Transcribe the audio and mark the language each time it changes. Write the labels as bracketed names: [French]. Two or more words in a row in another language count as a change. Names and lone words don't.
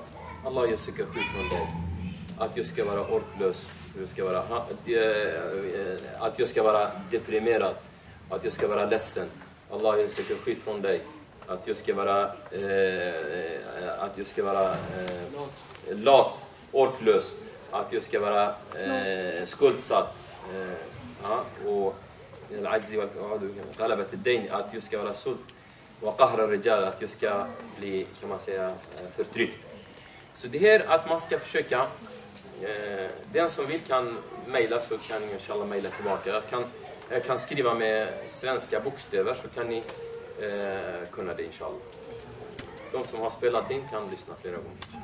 [Swedish] Allah, jag söker skydd från dig. Att jag ska vara orklös, att jag ska vara deprimerad, att jag ska vara ledsen. Allah, jag söker skydd från dig. Att jag ska vara lat, orklös. Att jag ska vara skuldsatt. [Arabic] Och العجز وغلبة الدين, [Swedish] att jag ska vara sult, och [Arabic] قهر الرجال, [Swedish] att jag ska bli, kan man säga, förtryckt. Så det här att man ska försöka, den som vill kan mejla, så kan ni inshallah mejla tillbaka. Jag kan skriva med svenska bokstäver, så kan ni kunna det inshallah. De som har spelat in kan lyssna flera gånger.